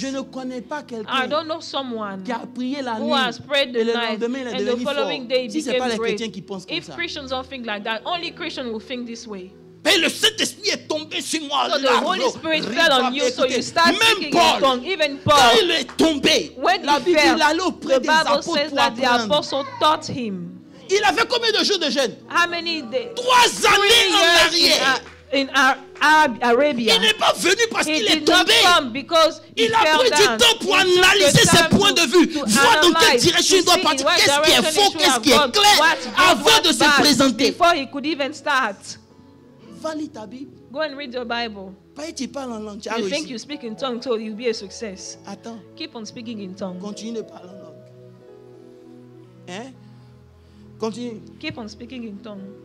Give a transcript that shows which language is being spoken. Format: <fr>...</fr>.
<fr>Je ne connais pas quelqu'un qui a prié la nuit et le lendemain il est devenu fort. Si ce n'est pas les chrétiens qui pensent comme ça.</fr> <en>If Christians don't think like that, only Christians will think this way.</en> <fr>Et le Saint-Esprit est tombé sur moi.</fr> <en>So the Holy Spirit fell on you, so you start speaking in tongues. Even Paul,</en> <fr>quand il est tombé, la Bible il allait auprès des apôtres pour</fr> <en>the apostle taught him.</en> <fr>Il avait combien de jours de jeûne?</fr> <en>How many days?</en> <fr>3 années en arrière.</fr> <en>In Arabia.</en> <fr>Il n'est pas venu parce qu'il est tombé. Il a pris du temps pour analyser ses points de vue, voir dans quelle direction il doit partir, qu'est-ce qui est faux, qu'est-ce qui est clair, avant de se présenter.</fr> <en>Before he could even start.</en> <fr>Va lire ta Bible.</fr> <en>Go and read your Bible.</en> <fr>Pas tu parles en langue.</fr> <en>You think you speak in tongue, so you'll be a success.</en> <fr>Attends.</fr> <en>Keep on speaking in tongue.</en> <fr>Continue de parler en langue. Hein? Continue.</fr> <en>Keep on speaking in tongue.</en>